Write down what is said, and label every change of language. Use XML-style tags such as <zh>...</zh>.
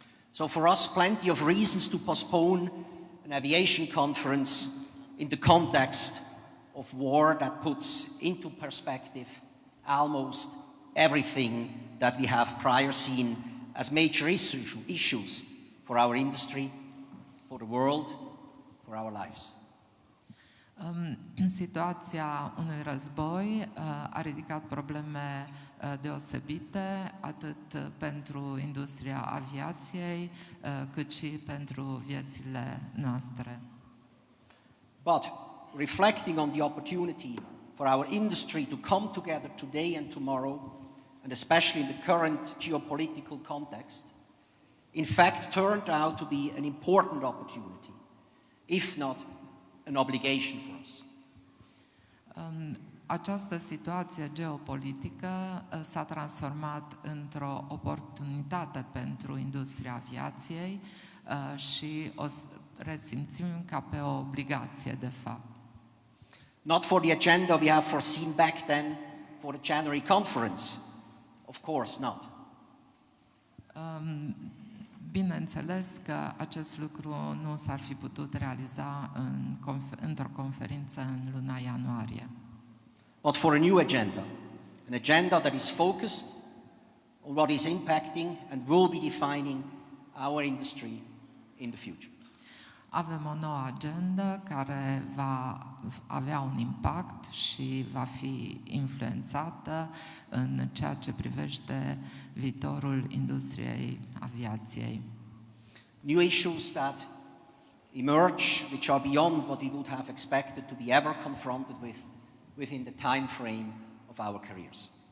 <en>So for us, plenty of reasons to postpone an aviation conference in the context of war that puts into perspective almost everything that we have prior seen as major issues for our industry, for the world, for our lives.</en> <ro>Situația unui război a ridicat probleme deosebite atât pentru industria aviației cât și pentru viețile noastre.</ro> <en>But reflecting on the opportunity for our industry to come together today and tomorrow, and especially in the current geopolitical context, in fact turned out to be an important opportunity, if not an obligation for us.</en> <ro>Această situație geopolitică s-a transformat într-o oportunitate pentru industria aviației și o resimțim ca pe o obligație, de fapt.</ro> <en>Not for the agenda we have foreseen back then for the January conference, of course not.</en> <ro>Bineînțeles că acest lucru nu s-ar fi putut realiza într-o conferință în luna ianuarie.</ro> <en>But for a new agenda, an agenda that is focused on what is impacting and will be defining our industry in the future.</en> <ro>Avem o nouă agendă care va avea un impact și va fi influențată în ceea ce privește viitorul industriei aviației.</ro> <en>New issues that emerge, which are beyond what we would have expected to be ever confronted with within the time frame of our careers.</en>